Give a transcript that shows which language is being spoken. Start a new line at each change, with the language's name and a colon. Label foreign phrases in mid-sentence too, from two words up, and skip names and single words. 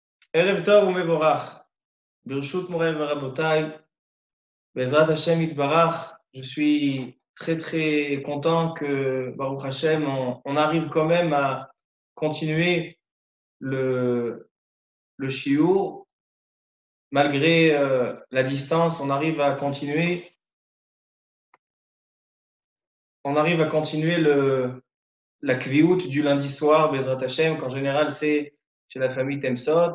Hebrew: ערב טוב ומבורך. ברשות מורי ורבותי. בעזרת השם יתברך.
French: Je suis très très content que
Hebrew: ברוך השם,
French: on arrive quand même à continuer le shiur. Malgré la distance, on arrive à continuer. On arrive à continuer la kviout du lundi soir,
Hebrew: בעזרת השם,
French: qu'en général c'est chez la famille Temsot.